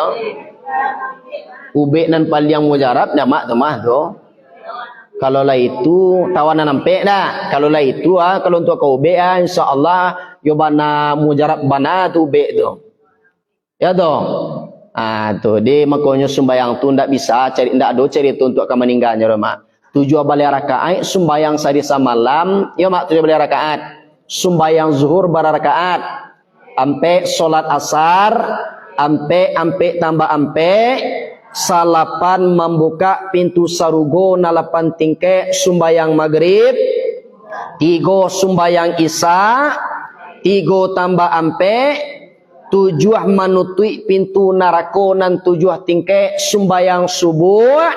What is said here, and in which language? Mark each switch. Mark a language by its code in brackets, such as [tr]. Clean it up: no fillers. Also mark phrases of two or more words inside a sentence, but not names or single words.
[min] Ubek nan paliang mujarab nya mak tu mah do. Kalau lah itu tawanan nampak dah. Kalau lah itu kalau untuk kau ubek insyaallah yo bana mujarab bana tu ubek tu. Ya do. Tu dia makanya sembayang tu ndak bisa cari ndak ada cari tu untuk akan meninggalnya mak. 7 balik rakaat sembayang sadisa malam, ya mak 7 balik rakaat. Sembayang zuhur bar rakaat. Ampe salat asar, ampe tambah ampe salapan membuka pintu sarugo na 8 tingke sembayang maghrib. 3 sembayang isya, 3 tambah ampe 7 manutui pintu narako nan 7 tingke sembayang subuh.